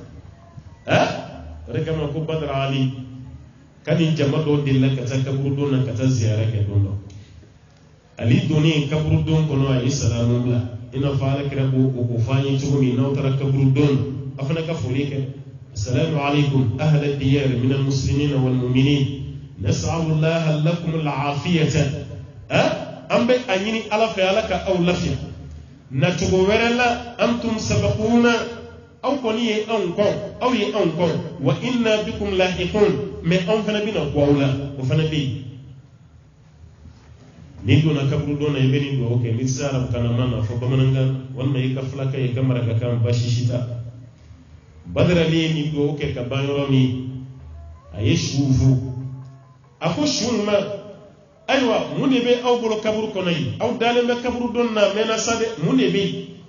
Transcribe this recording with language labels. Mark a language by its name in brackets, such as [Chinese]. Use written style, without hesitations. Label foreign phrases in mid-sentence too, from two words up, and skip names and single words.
[Bambara] o de kama ko Badara Ali ka nin jama dɔw delila ka taa kaburudon na ka taa ziyara kɛ don dɔ ali donnen kaburudon kɔnɔ a ye salamu bila i n'a fɔ Alakira b'o ko fɔ an ye cogo min n'aw taara kaburudon a fana ka foli kɛ [Arabic] السلام عليكم أهل الديار من المسلمين والمؤمنين نسأل الله لكم العافية [Bambara] an bɛ a ɲini Ala fɛ Ala ka aw lafiya na cogo wɛrɛ la [Arabic] أنتم سابقون [Bambara] aw kɔni ye anw kɔn aw ye anw kɔn [Arabic] وإنا بكم لاحقون [Bambara] mais anw fana bɛna bɔ aw la o fana bɛ yen n'i donna kaburudon na i bɛ nin dugawu kɛ n'i tɛ se arabukan na ma na fɔ bamanankan walima i ka fulakɛ i ka marakakan baasi si t'a la Badara Ali ye nin dugawu kɛ ka ban yɔrɔ min a ye suw fo a ko suw ma ayiwa mun de bɛ aw bolo kaburu kɔnɔ yen aw dalen bɛ kaburudon na mɛnna sa dɛ mun de bɛ yen